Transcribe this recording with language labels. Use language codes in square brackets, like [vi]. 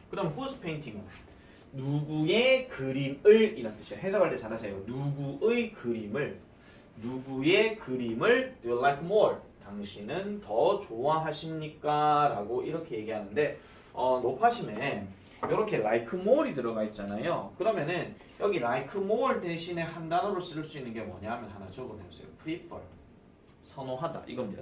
[ko] 그럼 [en] whose painting [ko] 은 누구의 그림을 이란 뜻이에요. 해석할 때 잘하세요. 누구의 그림을 [en] do you like more? [ko] 당신은 더 좋아하십니까? 라고 이렇게 얘기하는데 높아심에 이렇게 [en] like more [ko] 이 들어가 있잖아요. 그러면은 여기 [en] like more [ko] 대신에 한 단어로 쓸 수 있는 게 뭐냐면 하나 적어내주세요. prefer. 선호하다 이겁니다.